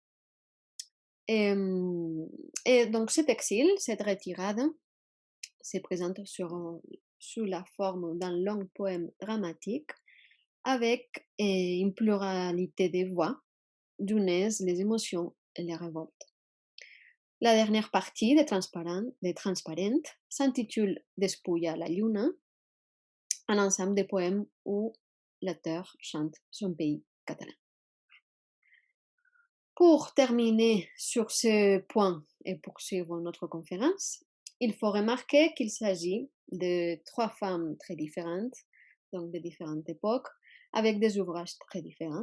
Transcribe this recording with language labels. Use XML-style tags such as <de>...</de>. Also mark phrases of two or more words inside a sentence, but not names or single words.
<fr>Et donc cet exil, cette retirade, se présente sous la forme d'un long poème dramatique avec une pluralité de voix d'où naissent les émotions et les révoltes. La dernière partie de Transparent s'intitule Despulla la lluna, un ensemble de poèmes où l'auteur chante son pays catalan. Pour terminer sur ce point et poursuivre notre conférence, il faut remarquer qu'il s'agit de trois femmes très différentes, donc de différentes époques, avec des ouvrages très différents.</fr>